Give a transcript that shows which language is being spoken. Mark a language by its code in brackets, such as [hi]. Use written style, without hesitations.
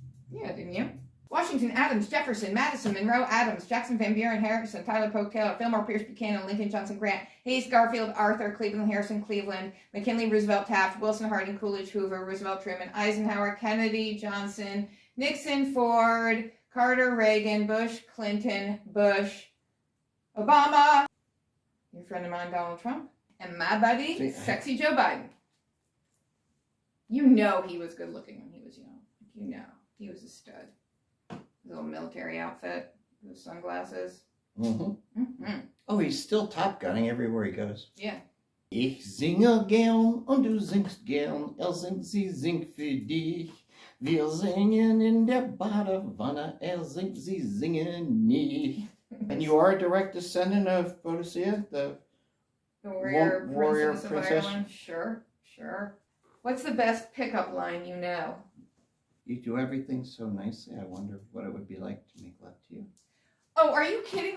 [en] Yeah, didn't you? Washington, Adams, Jefferson, Madison, Monroe, Adams, Jackson, Van Buren, Harrison, Tyler, Polk, Taylor, Fillmore, Pierce, Buchanan, Lincoln, Johnson, Grant, Hayes, Garfield, Arthur, Cleveland, Harrison, Cleveland, McKinley, Roosevelt, Taft, Wilson, Harding, Coolidge, Hoover, Roosevelt, Truman, Eisenhower, Kennedy, Johnson, Nixon, Ford, Carter, Reagan, Bush, Clinton, Bush, Obama, your friend of mine, Donald Trump, and my buddy, sexy Joe Biden. You know he was good looking when he was young. You know, he was a stud. His little military outfit, those sunglasses. Mm-hmm. Mm-hmm. Oh, he's still top gunning everywhere he goes. Yeah. [de] Ich singe gern und du singst gern, singt, sie singt für dich. Wir singen in der Badewanne, singt, sie singen nicht. [en] And you are a direct descendant of Boadicea, the warrior princess of princess? Ireland? Sure. What's the best pickup line you know? You do everything so nicely, I wonder what it would be like to make love to you. Oh, are you kidding?